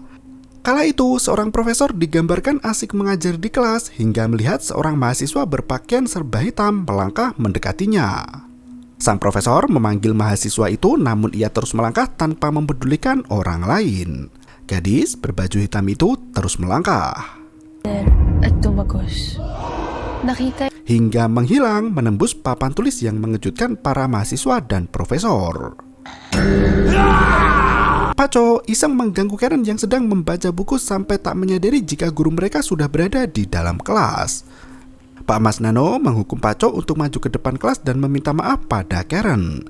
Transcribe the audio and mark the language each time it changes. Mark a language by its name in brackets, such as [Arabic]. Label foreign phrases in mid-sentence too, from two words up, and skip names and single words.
[Indonesian] Kala itu, seorang profesor digambarkan asik mengajar di kelas hingga melihat seorang mahasiswa berpakaian serba hitam melangkah mendekatinya. Sang profesor memanggil mahasiswa itu, namun ia terus melangkah tanpa mempedulikan orang lain. Gadis berbaju hitam itu terus melangkah [Filipino] At tumagos. Nakita [Indonesian] hingga menghilang menembus papan tulis yang mengejutkan para mahasiswa dan profesor. Paco iseng mengganggu Karen yang sedang membaca buku sampai tak menyadari jika guru mereka sudah berada di dalam kelas. Pak Mas Nano menghukum Paco untuk maju ke depan kelas dan meminta maaf pada Karen.